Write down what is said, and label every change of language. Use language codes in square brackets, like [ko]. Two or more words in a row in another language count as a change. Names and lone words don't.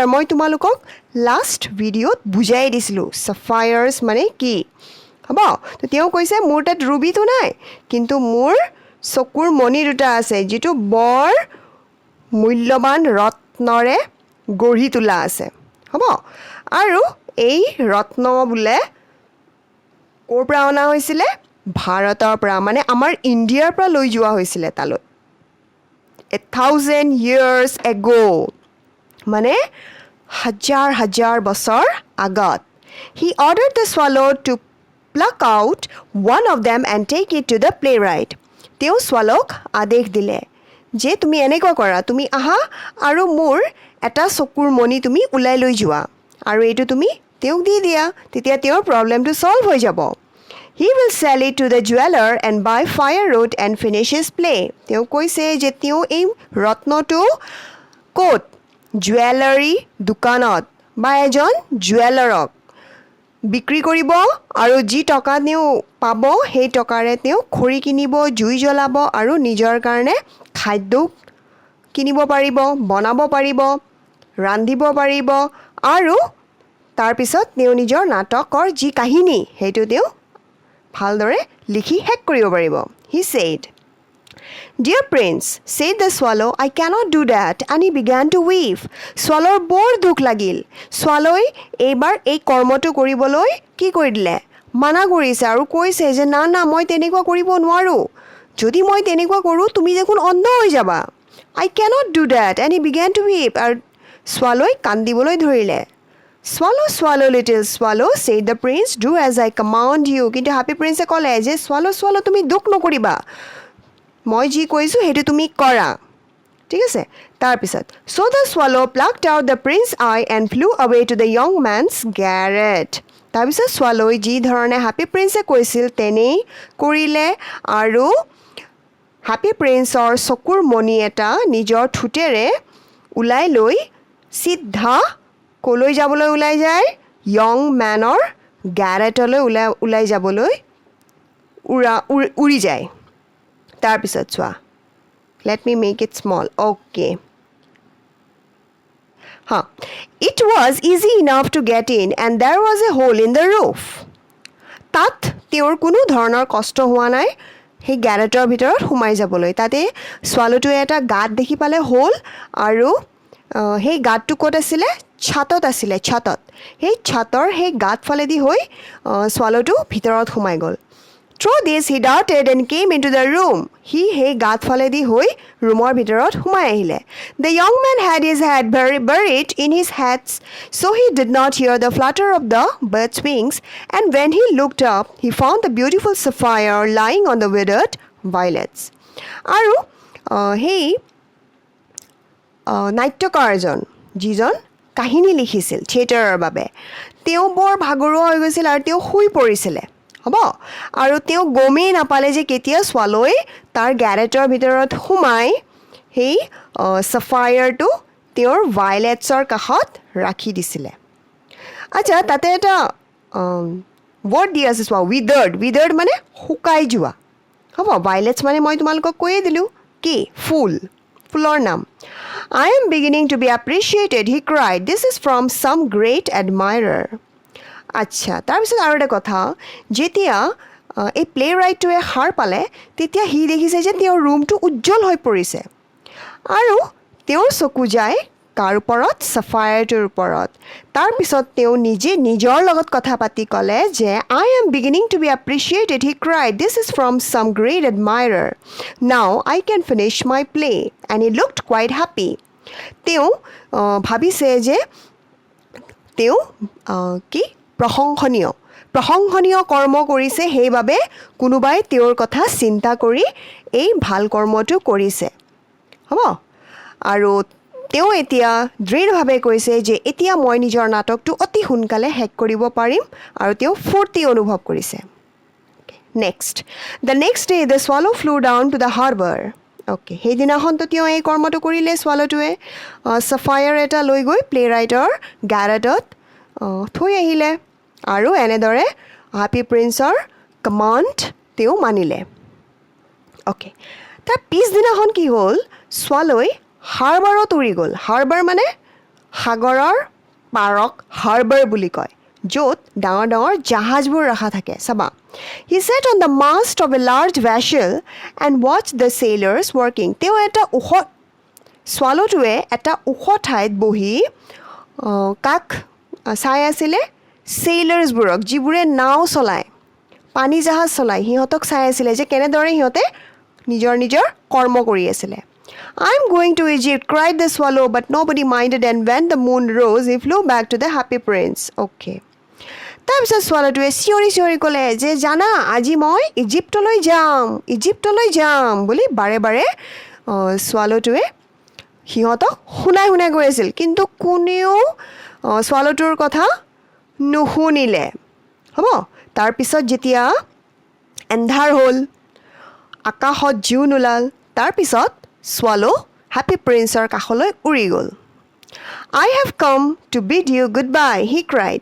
[as] মই তোমালোকক [en] last video [as] বুজাই দিছিলোঁ চাফায়াৰ্ছ মানে কি, হ'ব তো তেওঁ কৈছে মোৰ তাত ৰুবিটো নাই কিন্তু মোৰ চকুৰ মণি দুটা আছে যিটো বৰ মূল্যৱান ৰত্নৰে গঢ়ি তোলা আছে হ'ব আৰু এই ৰত্ন বোলে ক'ৰ পৰা অনা হৈছিলে ভাৰতৰ পৰা মানে আমাৰ ইণ্ডিয়াৰ পৰা লৈ যোৱা হৈছিলে তালৈ [en] 1000 years ago [as] মানে হাজাৰ হাজাৰ বছৰ আগত [en] he ordered the swallow to pluck out one of them and take it to the playwright [as] তেওঁ swallowক আদেশ দিলে যে তুমি এনেকুৱা কৰা তুমি আহা আৰু মোৰ এটা চকুৰ মণি তুমি উলাই লৈ যোৱা আৰু এইটো তুমি তেওঁক দি দিয়া তেতিয়া তেওঁৰ [en] problem solve [as] হৈ যাব [en] He will sell it to the jeweler and buy firewood and finish his play. [as] তেওঁ কৈছে যে তেওঁ এই ৰত্নটো ক'ত জুৱেলাৰী দোকানত বা এজন জুৱেলাৰক বিক্ৰী কৰিব আৰু যি টকা তেওঁ পাব সেই টকাৰে তেওঁ খৰি কিনিব জুই জ্বলাব আৰু নিজৰ কাৰণে খাদ্য কিনিব পাৰিব বনাব পাৰিব ৰান্ধিব পাৰিব আৰু তাৰপিছত তেওঁ নিজৰ নাটকৰ যি কাহিনী সেইটো তেওঁ ভালদৰে লিখি শেষ কৰিব পাৰিব [en] He said, Dear Prince, said the swallow, I cannot do that. And he began to weep. [as] Swallow বৰ দুখ লাগিল swallow এইবাৰ এই কৰ্মটো কৰিবলৈ কি কৰি দিলে মানা কৰিছে আৰু কৈছে যে না না মই তেনেকুৱা কৰিব নোৱাৰো যদি মই তেনেকুৱা কৰো তুমি দেখোন অন্ধ হৈ যাবা [en] I cannot do that. And he began to weep. [as] আৰু swallow কান্দিবলৈ ধৰিলে [en] Swallow, swallow, little swallow, said the prince, do as I command you. [as] কিন্তু [en] happy prince [as] ক'লে যে [en] swallow, swallow, [as] তুমি দুখ নকৰিবা মই যি কৈছোঁ সেইটো তুমি কৰা ঠিক আছে তাৰপিছত [en] So the swallow plucked out the prince's eye and flew away to the young man's garret. [as] তাৰপিছত swallow যি ধৰণে [en] happy prince [as] কৈছিল তেনেই কৰিলে আৰু [en] happy princeৰ [as] চকুৰ মণি এটা নিজৰ ঠোঁটেৰে উলাই লৈ সিদ্ধা কলৈ যাবলৈ উলাই যায় [en] young man's garret [as] উলাই যাবলৈ উৰি যায় তাৰপিছত চোৱা [en] let me make it small okay it was easy enough to get in and there was a hole in the roof [as] তাত তেওঁৰ কোনো ধৰণৰ কষ্ট হোৱা নাই সেই গ্যাৰেটৰ ভিতৰত সোমাই যাবলৈ তাতে swallowটোৱে এটা গাঁত দেখি পালে হোল আৰু সেই গাঁতটো ক'ত আছিলে ছাতত আছিলে ছাতত সেই ছাতৰ সেই গাঁত ফালেদি হৈ swallowটো ভিতৰত সোমাই গ'ল [en] Through this he darted and came into the room he [as] সেই গাঁত ফালেদি হৈ ৰুমৰ ভিতৰত সোমাই আহিলে [en] The young man had his head buried in his hands so he did not hear the flutter of the bird's wings and when he looked up he found the beautiful sapphire lying on the withered violets [as] আৰু সেই নাট্যকাৰজন যিজন কাহিনী লিখিছিল থিয়েটাৰৰ বাবে তেওঁ বৰ ভাগৰুৱা হৈ গৈছিল আৰু তেওঁ শুই পৰিছিলে হ'ব আৰু তেওঁ গমেই নাপালে যে কেতিয়া swallow তাৰ গ্যাৰেটৰ ভিতৰত সোমাই সেই sapphire-টো তেওঁৰ violets-ৰ কাষত ৰাখি দিছিলে আচ্ছা তাতে এটা word দি আছে চোৱা withered মানে শুকাই যোৱা হ'ব violets মানে মই তোমালোকক কৈয়ে দিলোঁ কি ফুলৰ নাম [en] I am beginning to be appreciated, he cried. This is from some great admirer. [as] আচ্ছা তাৰপিছত আৰু এটা কথা যেতিয়া এই প্লে ৰাইটটোৱে সাৰ পালে তেতিয়া সি দেখিছে যে তেওঁৰ ৰুমটো উজ্জ্বল হৈ পৰিছে আৰু তেওঁৰ চকু যায় কাৰ ওপৰত sapphire-টোৰ ওপৰত তাৰপিছত তেওঁ নিজে নিজৰ লগত কথা পাতি ক'লে যে [en] I am beginning to be appreciated, he cried. This is from some great admirer. Now I can finish my play. And he looked quite happy. [as] তেওঁ ভাবিছে যে তেওঁ কি প্ৰশংসনীয় কৰ্ম কৰিছে সেইবাবে কোনোবাই তেওঁৰ কথা চিন্তা কৰি এই ভাল কৰ্মটো কৰিছে হ'ব আৰু তেওঁ এতিয়া দৃঢ়ভাৱে কৈছে যে এতিয়া মই নিজৰ নাটকটো অতি সোনকালে শেষ কৰিব পাৰিম আৰু তেওঁ ফূৰ্তি অনুভৱ কৰিছে [en] The next day the swallow flew down to the harbor okay [as] সেইদিনাখনতো তেওঁ এই কৰ্মটো কৰিলে swallowটোৱে sapphire এটা লৈ গৈ প্লে ৰাইটৰ গ্যাৰেটত থৈ আহিলে আৰু এনেদৰে [en] happy princeৰ [as] কমাণ্ড তেওঁ মানিলে okay তাৰ পিছদিনাখন কি হ'ল swallow হাৰ্বাৰত উৰি গ'ল হাৰ্বাৰ মানে সাগৰৰ পাৰক হাৰ্বাৰ বুলি কয় য'ত ডাঙৰ ডাঙৰ জাহাজবোৰ ৰখা থাকে চাবা [en] He sat on the mast of a large vessel and watched the sailors working. [as] তেওঁ এটা ওখ swallowটোৱে এটা ওখ ঠাইত বহি কাক চাই আছিলে sailors-বোৰক যিবোৰে নাও চলায় পানী জাহাজ চলায় সিহঁতক চাই আছিলে যে কেনেদৰে সিহঁতে নিজৰ নিজৰ কৰ্ম কৰি আছিলে [en] I'm going to Egypt, cried the swallow, but nobody minded, and when the moon rose, he flew back to the happy prince. Okay. [as] তাৰপিছত swallowটোৱে চিঞৰি ক'লে যে জানা আজি মই ইজিপ্তলৈ যাম বুলি বাৰে বাৰে swallowটোৱে সিহঁতক শুনাই গৈ আছিল কিন্তু কোনেও swallowটোৰ কথা নুশুনিলে হ'ব তাৰপিছত যেতিয়া এন্ধাৰ হ'ল আকাশত জোন ওলাল তাৰপিছত swallow [en] happy princeৰ [as] কাষলৈ উৰি গ'ল [en] I have come to bid you goodbye, he cried.